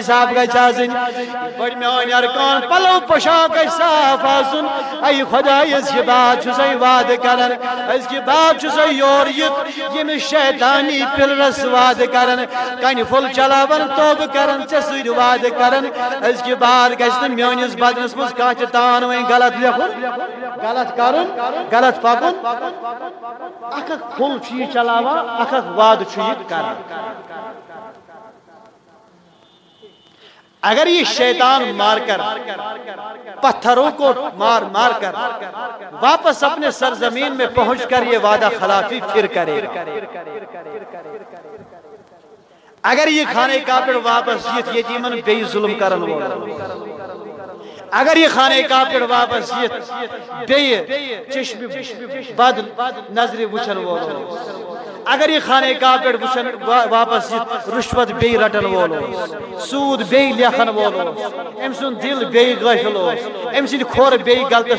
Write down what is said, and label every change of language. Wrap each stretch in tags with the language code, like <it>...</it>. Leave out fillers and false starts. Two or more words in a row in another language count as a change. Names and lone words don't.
<ks>صاف گژھِ آسٕنۍ یت پٲٹھۍ میٲنۍ ارکان پلو پوشاک گژھِ صاف آسُن اے خدایا أزکہِ بعد چھُسے وعدٕ کران أزکہِ بعد چھُسے یور یِتھ ییٚمِس شیطانی پِلرس وعدٕ کران کنہِ پھوٚل چلاوان توبہٕ کران ژےٚ سۭتۍ وعدٕ کران أزکہِ بعد گژھِ نہٕ میٲنِس بدنس منٛز کانٛہہ تہِ تان وۄنۍ غلط لیکھُن غلط کرُن غلط پکُن اکھ اکھ پھوٚل چھُ یہِ چلاوان اکھ اکھ وعدٕ چھُ یہِ کران</ks> <ur>اگر یہ شیطان مار کر پتھروں کو مار مار کر واپس اپنے سرزمین میں پہنچ کر یہ وعدہ خلافی پھر کرے گا اگر یہ خانہ کعبہ واپس</ur> <ks>یت یتیمن بے ظلم کرن وول</ks> <ur>اگر یہ خانہ کعبہ واپس</ur> <ks>یت بے چشم بد نظر وچھن وول اگر یہ خانہ کعبہ وچھن واپس یت رشوت بے رٹن وول سود بے لیکھن وول ام سن دل بے غافل ام سن کھور بے غلطس</ks>